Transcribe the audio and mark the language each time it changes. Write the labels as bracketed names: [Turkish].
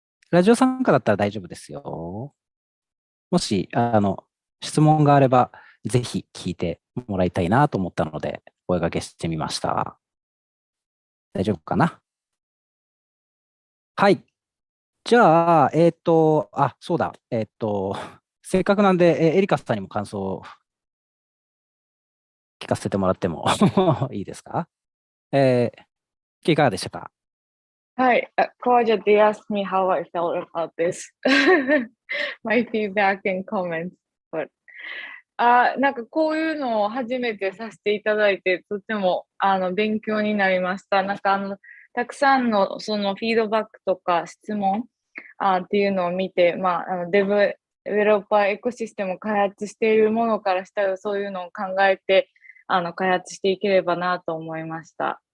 [Japanese] ラジオ参加だったら大丈夫ですよ。もし、質問があれば、ぜひ聞いてもらいたいなと思ったので、声掛けしてみました。大丈夫かな？はい。じゃあ、そうだ、せっかくなんで、エリカさんにも感想を聞かせてもらってもいいですか？いかがでしたか？ [English] はい、Claudia, they asked me how I felt about this. My feedback and comments. [Japanese] But, なんかこういうのを初めてさせていただいて、とても勉強になりました。なんかたくさんのそのフィードバックとか質問っていうのを見て、デベロッパーエコシステムを開発しているものからしたらそういうのを考えて開発していければなと思いました。